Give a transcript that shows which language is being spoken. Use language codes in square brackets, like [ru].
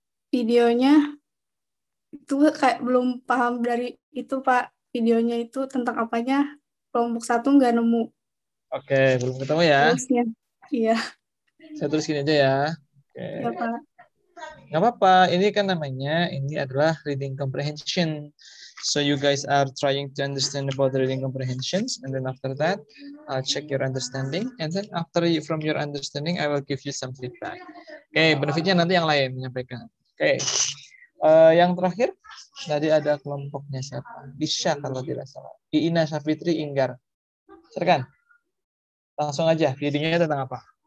[id] Videonya itu kayak belum paham dari itu, Pak. Videonya itu tentang apanya? Kelompok 1 nggak nemu. Oke, belum ketemu ya? Terusnya. Iya. Saya tulis gini aja ya. Oke. Ya, Pak. Nggak apa-apa, ini kan namanya, ini adalah reading comprehension. [en] So you guys are trying to understand about the reading comprehensions, and then after that, I'll check your understanding, and then from your understanding, I will give you some feedback. [id] Oke, benefitnya nanti yang lain menyampaikan. Oke, yang terakhir, tadi ada kelompoknya siapa? Bisa kalau tidak salah. Iina Safitri Inggar. Silakan. Langsung aja, videonya tentang apa?